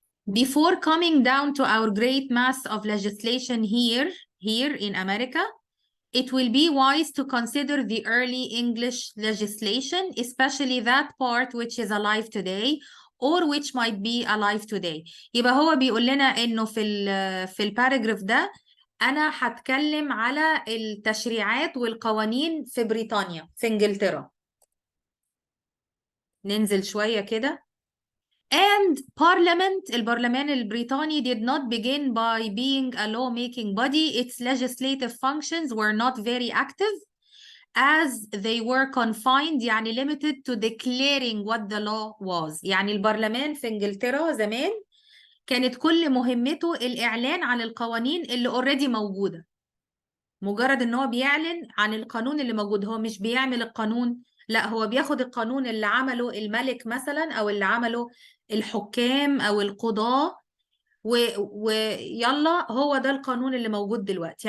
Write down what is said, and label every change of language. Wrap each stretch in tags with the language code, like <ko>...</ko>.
<en>Before coming down to our great mass of legislation here in America, it will be wise to consider the early English legislation, especially that part which is alive today or which might be alive today.</en> <ar>يبقى هو بيقول لنا إنه في الباراجراف ده أنا هتكلم على التشريعات والقوانين في بريطانيا، في إنجلترا. ننزل شوية كده.</ar> <en>And</en> <ar>البرلمان البريطاني</ar> <en>did not begin by being a law-making body. Its legislative functions were not very active as they were confined يعني limited to declaring what the law was.</en> <ar>يعني البرلمان في إنجلترا زمان كانت كل مهمته الإعلان عن القوانين اللي already موجودة. مجرد إن هو بيعلن عن القانون اللي موجود، هو مش بيعمل القانون، لا هو بياخد القانون اللي عمله الملك مثلا أو اللي عمله الحكام أو القضاة ويلا هو ده القانون اللي موجود دلوقتي.</ar>